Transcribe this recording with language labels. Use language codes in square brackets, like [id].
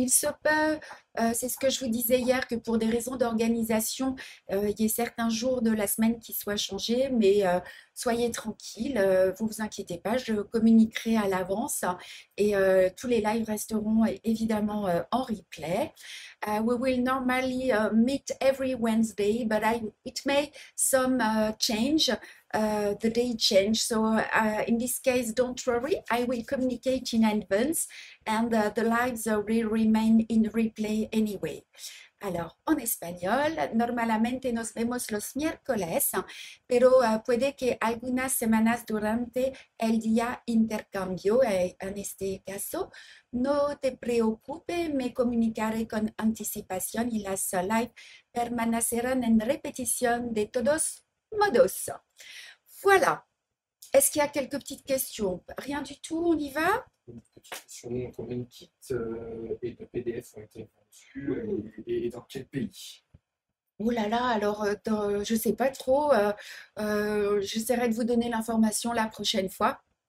[fr] Il se peut, c'est ce que je vous disais hier, que pour des raisons d'organisation, il y ait certains jours de la semaine qui soient changés, mais soyez tranquilles, vous vous inquiétez pas, je communiquerai à l'avance et tous les lives resteront évidemment en replay. [en] We will normally meet every Wednesday, but it may some change. The day change. So in this case, don't worry, I will communicate in advance and the lives will remain in replay anyway. [es] Alors, en español, normalmente nos vemos los miércoles, pero puede que algunas semanas durante el día intercambio, en este caso, no te preocupes, me comunicaré con anticipación y las live permanecerán en repetición de todos modos. Voilà. [fr] Est-ce qu'il y a quelques petites questions? Rien du tout, on y va? Une petite question, combien de kits et de PDF ont été vendus et dans quel pays? Oh là là, alors je ne sais pas trop. J'essaierai de vous donner l'information la prochaine fois.